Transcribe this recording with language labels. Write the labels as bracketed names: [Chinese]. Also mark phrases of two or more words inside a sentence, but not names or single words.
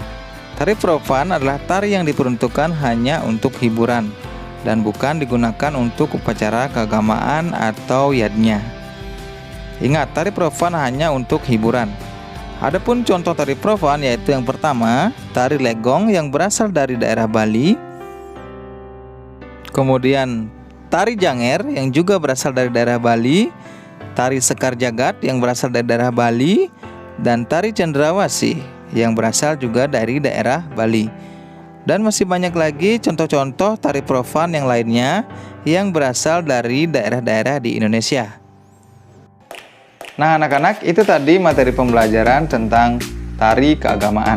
[Indonesian] Tari profan adalah tari yang diperuntukkan hanya untuk hiburan dan bukan digunakan untuk upacara keagamaan atau yadnya. Ingat, tari profan hanya untuk hiburan. Adapun contoh tari profan yaitu yang pertama, tari legong yang berasal dari daerah Bali. Kemudian tari janger yang juga berasal dari daerah Bali, tari sekar jagat yang berasal dari daerah Bali, dan tari cendrawasih yang berasal juga dari daerah Bali. Dan masih banyak lagi contoh-contoh tari profan yang lainnya yang berasal dari daerah-daerah di Indonesia. Nah anak-anak, itu tadi materi pembelajaran tentang tari keagamaan.